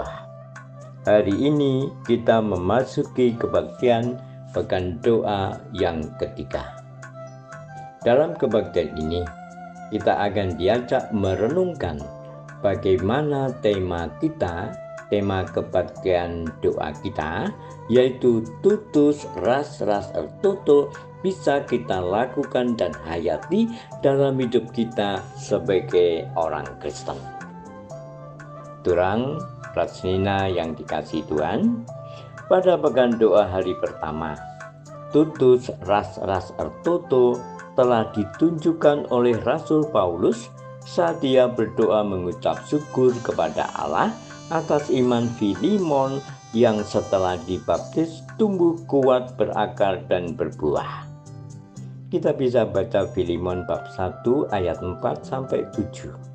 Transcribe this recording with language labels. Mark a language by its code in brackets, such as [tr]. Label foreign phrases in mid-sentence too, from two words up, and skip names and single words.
[id] Hari ini kita memasuki kebaktian Pekan Doa yang ketiga. Dalam kebaktian ini, kita akan diajak merenungkan bagaimana tema kebaktian doa kita, yaitu [btx] tutus ras ertoto, [id] bisa kita lakukan dan hayati dalam hidup kita sebagai orang Kristen. [btx] Turang Prasnina [id] yang dikasihi Tuhan, pada pekan doa hari pertama, [btx] tutus ras ertoto [id] telah ditunjukkan oleh Rasul Paulus saat dia berdoa mengucap syukur kepada Allah atas iman Filemon yang setelah dibaptis tumbuh kuat, berakar, dan berbuah. Kita bisa baca Filemon bab 1 ayat 4-7.